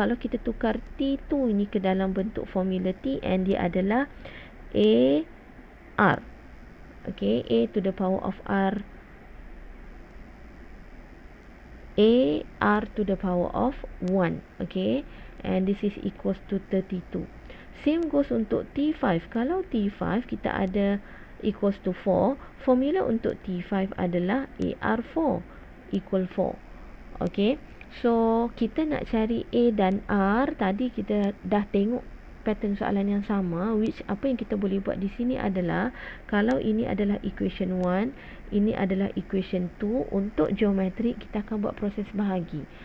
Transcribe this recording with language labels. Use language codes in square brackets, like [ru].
[ms] Kalau kita tukar T2 ini ke dalam bentuk formula Tn, dia adalah A R. [en] Okay, A to the power of R, A R to the power of 1. Okay, and this is equals to 32. Same goes [ms] untuk [en] T5. [ms] Kalau T5 kita ada [en] equals to [ms] 4, formula untuk T5 adalah AR4 equal 4. [en] Okay, so [ms] kita nak cari A dan R. Tadi kita dah tengok pattern soalan yang sama, which apa yang kita boleh buat di sini adalah, kalau ini adalah equation 1, ini adalah equation 2, untuk geometrik kita akan buat proses bahagi.